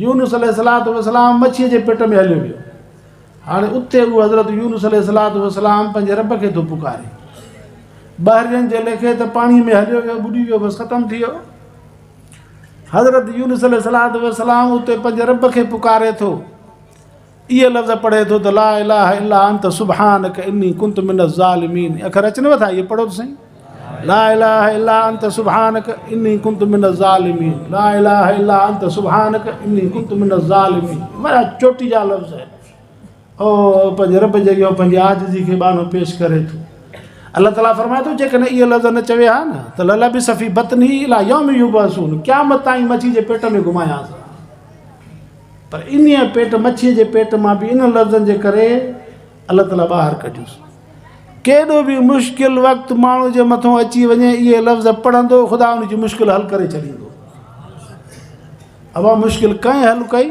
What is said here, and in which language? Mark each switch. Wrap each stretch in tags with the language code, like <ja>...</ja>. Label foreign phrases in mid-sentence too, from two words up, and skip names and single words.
<sd>यूनुस</sd> <ar>عليه الصلاة والسلام</ar> <sd>मच्छीअ जे पेट में हलियो वियो। हाणे उते उहो हज़रत यूनुस</sd> <ar>عليه الصلاة والسلام</ar> <sd>पंहिंजे रब खे थो पुकारे, ॿाहिरियनि जे लेखे त पाणीअ में हलियो वियो, ॿुॾी वियो, बसि ख़तमु थी वियो। हज़रत यूनुस</sd> <ar>عليه الصلاة والسلام</ar> <sd>उते पंहिंजे रब खे पुकारे थो, इहे लफ़्ज़ पढ़े थो त</sd> <ar>لا إله إلا أنت سبحانك إني كنت من الظالمين.</ar> <sd>अखर अचनव था, इहे पढ़ो त सही,</sd> <ar>لا إله إلا أنت سبحانك إني كنت من الظالمين، لا إله إلا أنت سبحانك إني كنت من الظالمين.</ar> <sd>वॾा चोटी जा लफ़्ज़ आहिनि। ओ पंहिंजे रब जे अॻियां पंहिंजी आजिज़ी खे बानो पेश करे थो। अल्लाह ताला फरमाए थो जेकॾहिं इहे लफ़्ज़ न चवे हा न त</sd> <ar>للبث في بطني إلى يوم يبعثون,</ar> <sd>क़यामत ताईं मच्छी जे पेट में घुमायांसि। पर इन पेट मच्छीअ जे पेट मां बि इन लफ़्ज़नि जे करे अल्लाह ताला ॿाहिरि कढियुसि। केॾो बि मुश्किल वक़्तु माण्हू जे मथां अची वञे, इहे लफ़्ज़ पढ़ंदो, ख़ुदा उनजी मुश्किल हल करे छॾींदो। अवा मुश्किल कंहिं हल कई?</sd>